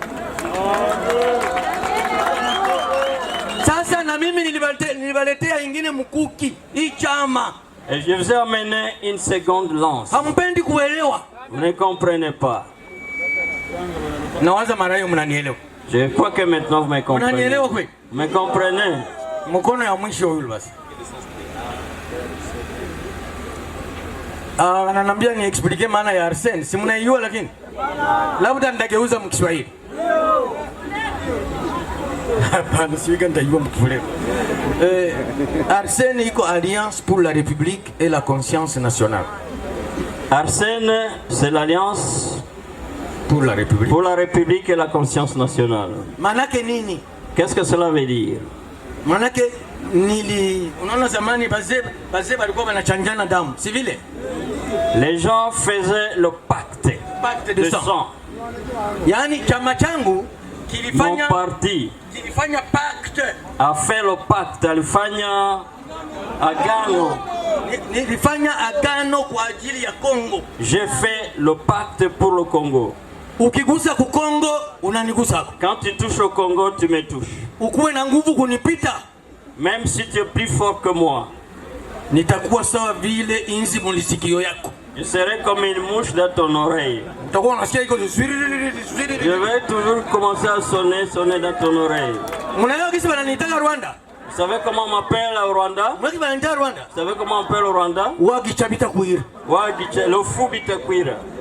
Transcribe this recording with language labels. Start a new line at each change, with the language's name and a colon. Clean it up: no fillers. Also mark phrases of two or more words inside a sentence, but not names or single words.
French: Et je vous ai amené une seconde lance. Vous ne comprenez pas. Je crois que maintenant vous me comprenez. Vous me comprenez?
Swahili: Ananiambia ni explique maana ya Arsene. Si mnaijua lakini labda nitageuza mkiswahili. Hapana, siweka nitajua mkifuleo. Arsene iko Alliance pour la République et la Conscience nationale.
French: Arsene, c'est l'Alliance pour la République. Pour la République et la Conscience nationale.
Swahili: Manake nini?
French: Qu'est-ce que cela veut dire?
Swahili: Manake unaona zamani bazee walikuwa wanachanjana damu, si vile?
French: Les gens faisaient le pacte de sang.
Swahili: Yani chama changu kilifanya,
French: mon parti
Swahili: kilifanya pacte,
French: a fait le pacte,
Swahili: alifanya agano. Nilifanya agano kwa ajili ya Kongo.
French: J'ai fait le pacte pour le Congo.
Swahili: Ukigusa ku Kongo unanigusa.
French: Quand tu touches au Congo, tu me touches.
Swahili: Ukuwe na nguvu kunipita,
French: même si tu es plus fort que moi,
Swahili: nitakuwa sawa vile inzi mulisikio yako.
French: Je serai comme une mouche dans ton oreille. Je vais toujours commencer à sonner dans ton oreille. Vous savez comment on m'appelle au Rwanda? Vous savez comment on m'appelle au Rwanda? Le fou Bitakwira.